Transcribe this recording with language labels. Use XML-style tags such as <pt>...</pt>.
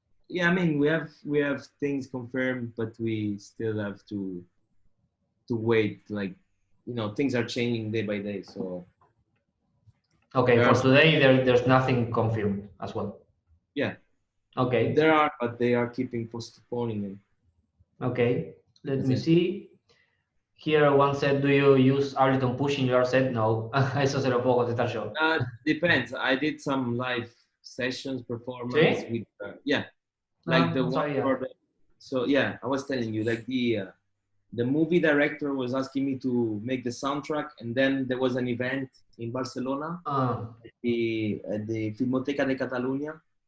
<en>Yeah, I mean we have things confirmed, but we still have to wait. Like things are changing day by day, so Okay, for today, there's nothing confirmed as well. Yeah. Okay. There are, but they are keeping postponing them. Okay, let me see. Here one said, do you use Ableton Push in your set?</en> <es>No, eso se lo puedo contestar yo.</es> <en>Depends. I did some live sessions, performance</en> <es>¿Sí?</es> <en>with, like the</en> <es>no</es> <en>one</en> <es>sabía.</es> <en>for the, so yeah, I was telling you, like the movie director was asking me to make the soundtrack, and then there was an event in Barcelona, at the Filmoteca de Catalunya.</en>